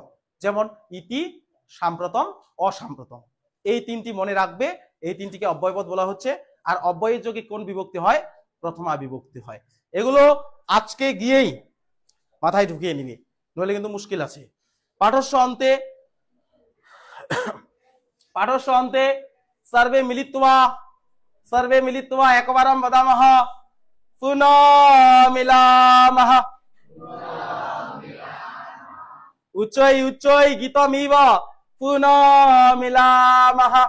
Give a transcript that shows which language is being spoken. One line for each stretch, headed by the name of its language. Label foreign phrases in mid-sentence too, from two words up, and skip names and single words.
Bangla: যেমন ইতি, সাম্প্রতম, অসাম্প্রতম, এই তিনটি মনে রাখবে, এই তিনটিকে অব্যয় পদ বলা হচ্ছে। আর অব্যয়ের যোগে কোন বিভক্তি হয়? প্রথমা বিভক্তি হয়। এগুলো আজকে গিয়েই মাথায় ঢুকিয়ে নিবি, নইলে কিন্তু মুশকিল আছে।
Sanskrit: পাঠস্য অন্তে सर्वे मिलित्वा एकवारं वदामः पुनः मिलामः। उच्चै गीतमिव पुनः मिलामः।